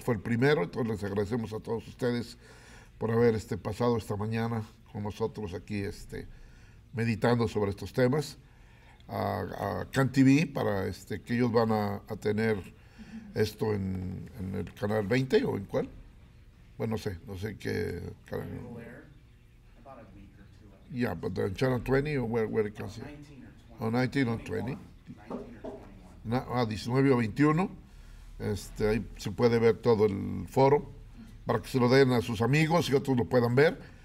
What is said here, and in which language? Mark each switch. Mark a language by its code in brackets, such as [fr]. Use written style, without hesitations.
[es] Este fue el primero, entonces les agradecemos a todos ustedes por haber pasado esta mañana con nosotros aquí meditando sobre estos temas. A CAN TV para que ellos van a tener esto en el canal 20 o en cuál. Bueno, no sé qué canal. [en] Yeah, but the channel 20 or where it can see? 19 or 20. [es] 19 o 21. Ahí se puede ver todo el foro para que se lo den a sus amigos y otros lo puedan ver.